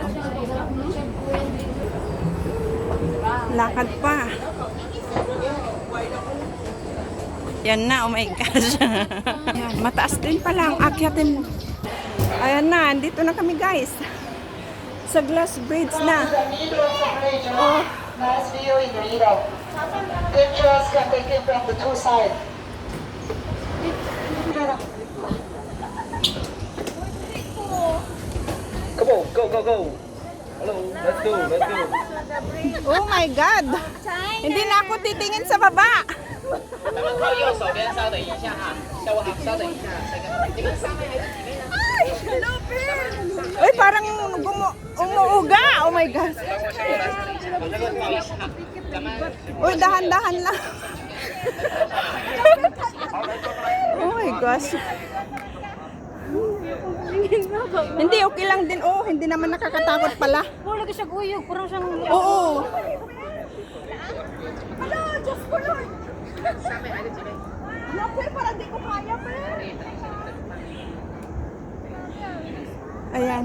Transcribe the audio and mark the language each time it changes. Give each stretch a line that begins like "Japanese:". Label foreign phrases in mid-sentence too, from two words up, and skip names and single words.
Filipino: Oh. Lakad pa. Yan na,
English: oh my gosh.
Filipino: Yan, mataas din pala ang akyatin. Ayan na, dito na kami guys. Sa
English: glass bridge
Filipino: na.
English: The middle of the bridge, Oh, nice view in the middle. Pictures can be taken from the two sides. Come on, go, go, go. Hello, let's go, let's go. oh my God.
Filipino: Hindi na ako titingin sa baba.
Chinese: 咱们靠右手边稍等一下哈，下午好，稍等一下，这个上面还是几位呢？
Filipino: Uy, parang umuuga.
English: Oh my God.
Chinese: 我这个不好意思哈，咱们
Filipino: Uy, dahan-dahan lang.
English: Oh my gosh.
Filipino: Hindi, okay lang din. Oh, hindi naman nakakatakot pala. Wala ka siya guyog, parang siyang... Oo. Ayan.